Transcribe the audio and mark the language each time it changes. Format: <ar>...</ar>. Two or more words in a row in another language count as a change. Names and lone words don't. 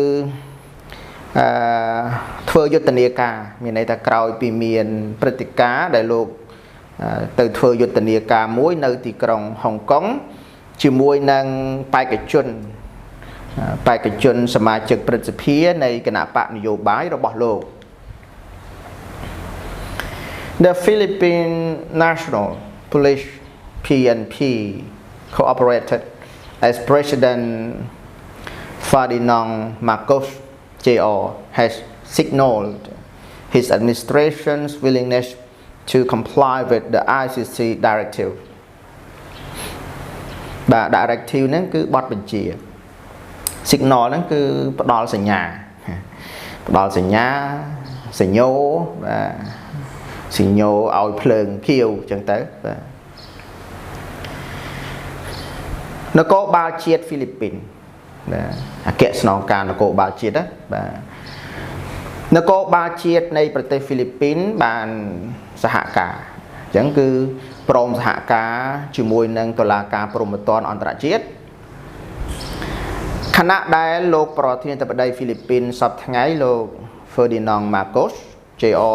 <km>ធ្វើយុទ្ធនាការមានន័យថាក្រោយពីមានព្រឹត្តិការណ៍ដែលលោកទៅធ្វើយុទ្ធនាការមួយនៅទីក្រុងហុងកុងជាមួយនឹងបេក្ខ ជនសមាជិកព្រឹទ្ធសភានៃគណៈបកនយោបាយរបស់លោក</km> <en>The Philippine National Police PNP cooperated as President Ferdinand Marcos Jr. has signaled his administration's willingness to comply with the ICC directive</en> <km>បាទ directive ហ្នឹងគឺបទបញ្ជា signal ហ្នឹងគឺផ្ដល់សញ្ញាសញ្ញោបាទសញ្ញោឲ្យភ្លើងខៀវអញ្ចឹងទៅបាទ នគរបាលជាតិហ្វីលីពីនបាទអគ្គស្នងការនគរបាលជាតិណាបាទនគរបាលជាតិនៃប្រទេសហ្វីលីពីនបានសហការអញ្ចឹងគឺព្រមសហការជាមួយនឹងតុលាការព្រហ្មទណ្ឌអន្តរជាតិខណៈដែលលោកប្រធានាធិបតីហ្វីលីពីនសប្តាហ៍ថ្ងៃលោក Ferdinand Marcos Jr.</km>